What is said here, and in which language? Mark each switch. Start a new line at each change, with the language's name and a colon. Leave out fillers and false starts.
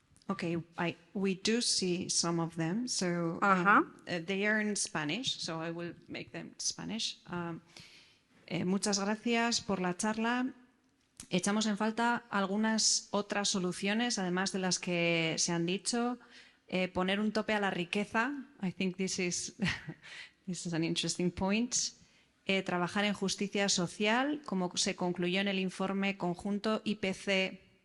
English: Okay, we do see some of them. So they are in Spanish, so I will make them Spanish.
Spanish: Muchas gracias por la charla. Echamos en falta algunas otras soluciones, además de las que se han dicho. Poner un tope a la riqueza.
English: I think this is an interesting point.
Spanish: Trabajar en justicia social, como se concluyó en el informe conjunto IPC-IPBES.